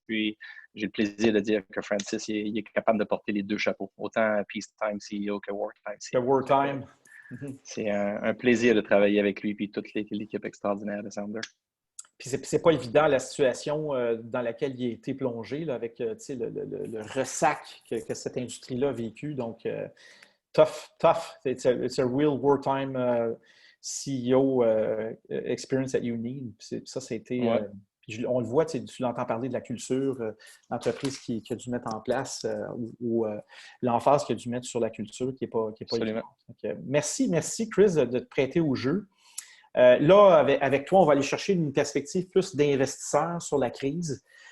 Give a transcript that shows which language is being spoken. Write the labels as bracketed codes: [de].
[fr] Puis, j'ai le plaisir de dire que Francis il est capable de porter les deux chapeaux, autant Peacetime CEO que Wartime CEO. Que Wartime. C'est un plaisir de travailler avec lui et toute l'équipe extraordinaire de Sounder. Puis c'est pas évident la situation dans laquelle il a été plongé, là, avec le ressac que cette industrie-là a vécu. Donc, tough. [en] It's a real wartime CEO experience that you need. [fr] Ça a été... on le voit, tu l'entends parler de la culture, l'entreprise qui a dû mettre en place ou l'emphase qu'il a dû mettre sur la culture qui n'est pas évidente. Donc, merci Chris de te prêter au jeu. Là, avec toi, on va aller chercher une perspective plus d'investisseurs sur la crise.